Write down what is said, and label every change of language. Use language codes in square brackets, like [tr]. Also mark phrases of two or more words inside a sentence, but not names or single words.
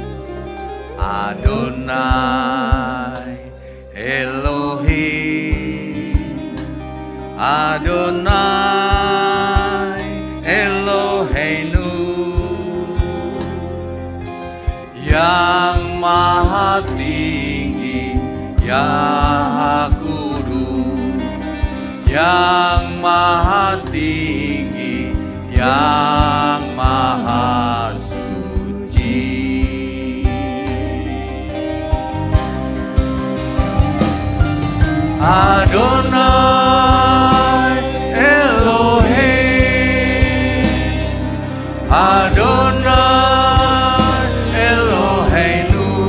[he] Adonai Elohim, Adonai Eloheinu, [id] yang maha tinggi, yang kudus, yang maha tinggi, yang maha suci. [he] Adonai Elohim, Adonai Eloheinu,